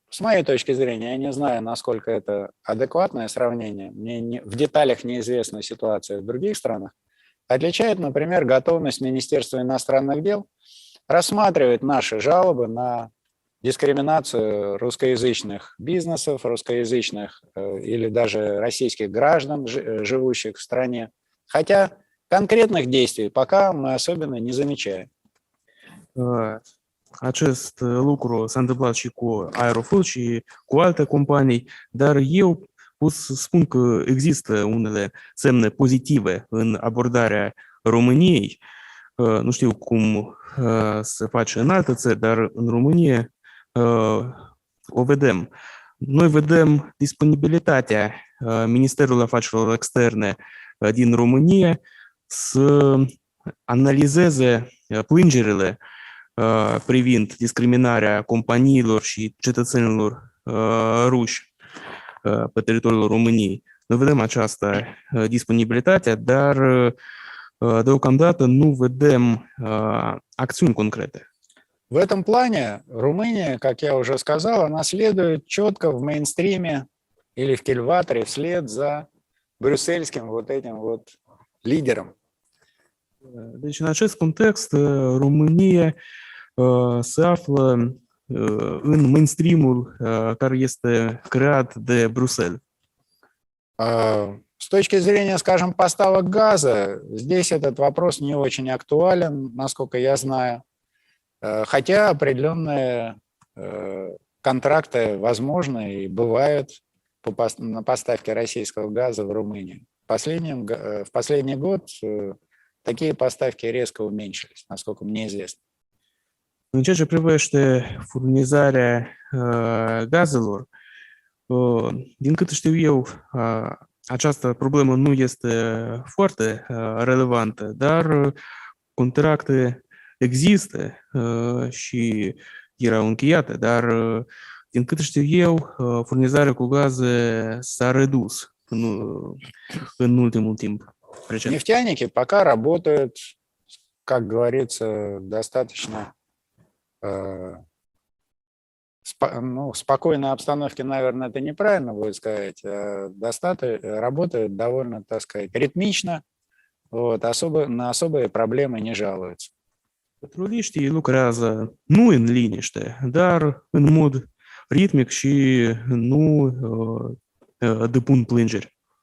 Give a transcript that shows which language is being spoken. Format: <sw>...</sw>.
<ru>С моей точки зрения, я не знаю, насколько это адекватное сравнение, мне в деталях неизвестна ситуация в других странах, отличает, например, готовность Министерства иностранных дел рассматривать наши жалобы на дискриминацию русскоязычных бизнесов, русскоязычных или даже российских граждан, живущих в стране, хотя concretных действий пока мы особенно не замечаем.</ru> <ro>Acest lucru s-a întâmplat și cu Aeroflot și cu alte companii, dar eu pot să spun că există unele semne pozitive în abordarea României. Nu știu cum se face în alte țări, dar în România o vedem. Noi vedem disponibilitatea Ministerului Afacerilor Externe din România să analizeze plângerile privind discriminarea companiilor și cetățenilor ruși pe teritoriul României. Noi vedem această disponibilitate, dar deocamdată nu vedem acțiuni concrete.</ro> <ru>В этом плане Румыния, как я уже сказал, она следует четко в мейнстриме или в кильваторе вслед за брюссельским вот этим вот лидером.</ru> <ro>Deci, în acest context, România se află în mainstream-ul care este creat de Bruxelles.</ro> <ru>С точки зрения, скажем, поставок газа, здесь этот вопрос не очень актуален, насколько я знаю, хотя определенные контракты возможны и бывают на поставке российского газа в Румынию. В последний год такие поставки резко уменьшились, насколько мне известно.</ru> <ro>În ceea ce privește furnizarea gazelor, din câte știu eu, această problemă nu este foarte relevantă, dar contracte există și erau încheiate, dar din câte știu eu, furnizarea cu gaze s-a redus în ultimul timp.</ro> <ru>Нефтяники пока работают, как говорится, достаточно в спокойной обстановке, наверное, это неправильно будет сказать, работают довольно, так сказать, ритмично, вот, на особые проблемы не жалуются.</ru> <ro>Petroliștii lucrează nu în liniște, dar în mod ritmic și nu depun plângeri.</ro>